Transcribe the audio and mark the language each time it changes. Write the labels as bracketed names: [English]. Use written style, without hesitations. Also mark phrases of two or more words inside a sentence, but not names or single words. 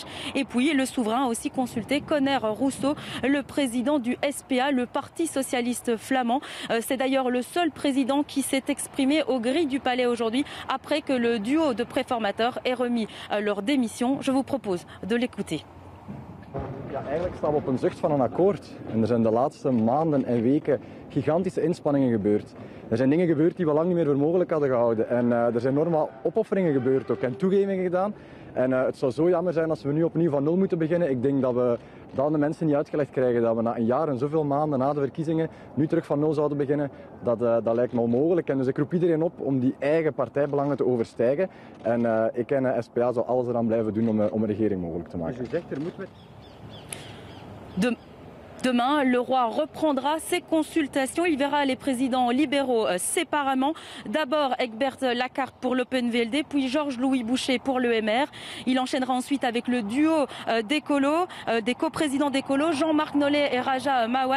[French] Et puis le souverain a aussi consulté Conner Rousseau, le président du SPA, le Parti socialiste flamand. C'est d'ailleurs le seul président qui s'est exprimé aux grilles du palais aujourd'hui après que le duo de préformateurs ait remis leur démission. Je vous propose de l'écouter. [Dutch] Ja, eigenlijk staan we op een zucht van een akkoord. En er zijn de laatste maanden en weken gigantische inspanningen gebeurd. Er zijn dingen gebeurd die we lang niet meer voor mogelijk hadden gehouden. En er zijn enorme opofferingen gebeurd ook en toegevingen gedaan. En het zou zo jammer zijn als we nu opnieuw van nul moeten beginnen. Ik denk dat we dan de mensen niet uitgelegd krijgen dat we na een jaar en zoveel maanden na de verkiezingen nu terug van nul zouden beginnen. Dat lijkt me onmogelijk. En dus ik roep iedereen op om die eigen partijbelangen te overstijgen. En ik en SPA zal alles eraan blijven doen om een regering mogelijk te maken. [French] De Demain, le roi reprendra ses consultations. Il verra les présidents libéraux séparément. D'abord Egbert Lacarte pour l'Open VLD, puis Georges-Louis Boucher pour l'EMR. Il enchaînera ensuite avec le duo des coprésidents d'écolo, Jean-Marc Nollet et Raja Mawan.